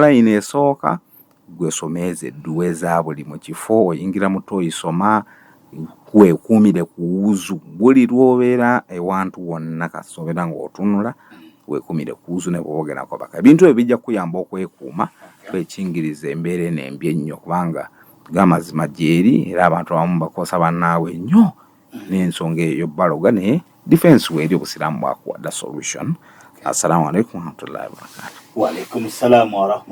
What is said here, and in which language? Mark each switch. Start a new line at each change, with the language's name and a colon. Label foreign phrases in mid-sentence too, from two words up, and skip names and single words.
Ganda: line esooka gwesomeeze edduwe za buli mu kifo oyingira mu toyisoma weekuumire ku wuzu buli lw'obeera ewantu wonna kasobeera ng'otunula weekuumire ku wuzu ne bw'ogerako baka ebintu ebyo bijja kuyamba okwekuuma twekingiriza embeera eno embi ennyo kubanga g'amazima gyeri era abantu abamu bakosa bannaabwe nnyo n'ensonga eyo baloga naye defense weeri obusiraamu bwakuwadda solution.
Arabic: السلام عليكم ورحمة الله وبركاته. وعليكم السلام ورحمة الله